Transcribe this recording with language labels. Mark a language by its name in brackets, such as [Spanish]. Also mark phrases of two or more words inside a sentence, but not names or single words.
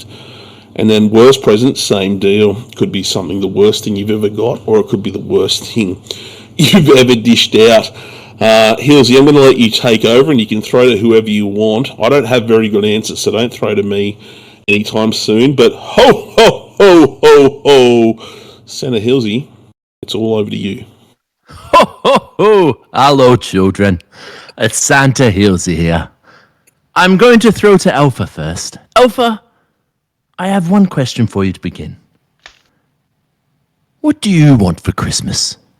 [English] And then worst present, same deal. Could be something, the worst thing you've ever got, or it could be the worst thing you've ever dished out. Healsy, I'm going to let you take over, and you can throw to whoever you want. I don't have very good answers, so don't throw to me anytime soon. But ho, ho, ho, ho, ho. Santa Healsy, it's all over to you. Ho, ho, ho. Hello, children. It's Santa Healsy here. I'm going to throw to Alpha first. Alpha, I have one question for you to begin. What do you want for Christmas?